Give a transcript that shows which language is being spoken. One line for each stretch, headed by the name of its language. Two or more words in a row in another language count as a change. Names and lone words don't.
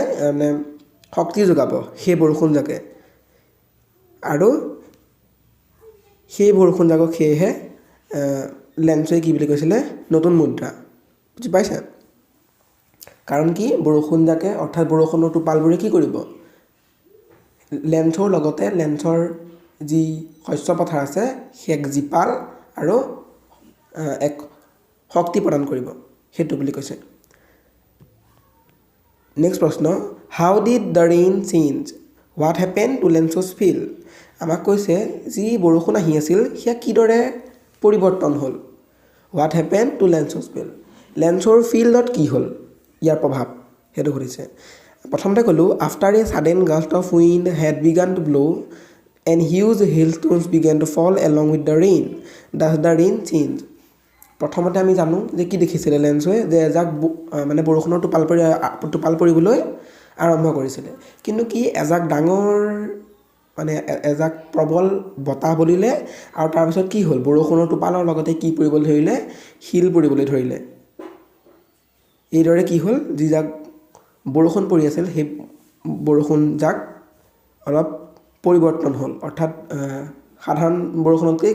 Assamese: মানে শক্তি যোগাব সেই বৰষুণ জাকে আৰু সেই বৰষুণ জাকক সেয়েহে লেঞ্চোৱে কি বুলি কৈছিলে নতুন মুদ্ৰা বুজি পাইছা কাৰণ কি বৰষুণ জাকে অৰ্থাৎ বৰষুণৰ টোপালবোৰে কি কৰিব লেঞ্চোৰ লগতে লেঞ্চৰ যি শস্য পথাৰ আছে সেক জীপাল আৰু এক শক্তি প্ৰদান কৰিব হেতু বুলি কৈছে
English: নেক্সট প্ৰশ্ন how did the rain change what happen to Lencho's field
Assamese: আমাক কৈছে যি বৰষুণ আহি আছিল সেয়া কিদৰে পৰিৱৰ্তন হ'ল
English: what happen to Lencho's field
Assamese: লেঞ্চোৰ ফিল্ডত কি হ'ল ইয়াৰ প্ৰভাৱ হেতু সুধিছে প্ৰথমতে ক'লো
English: after a sudden gust of wind had began to blow and huge hailstones began to fall along with the rain. Thus the rain changed.
Assamese: প্ৰথমতে আমি জানো যে কি দেখিছিলে লেঞ্চোৱে যে এজাক মানে বৰষুণৰ টোপাল পৰিবলৈ আৰম্ভ কৰিছিলে কিন্তু কি এজাক ডাঙৰ মানে এজাক প্ৰবল বতাহ বলিলে আৰু তাৰপিছত কি হ'ল বৰষুণৰ টোপালৰ লগতে কি পৰিবলৈ ধৰিলে শিল পৰিবলৈ ধৰিলে এইদৰে কি হ'ল যি জাক বৰষুণ পৰি আছিল সেই বৰষুণ জাক অলপ পৰিৱৰ্তন হ'ল অৰ্থাৎ সাধাৰণ বৰষুণতকৈ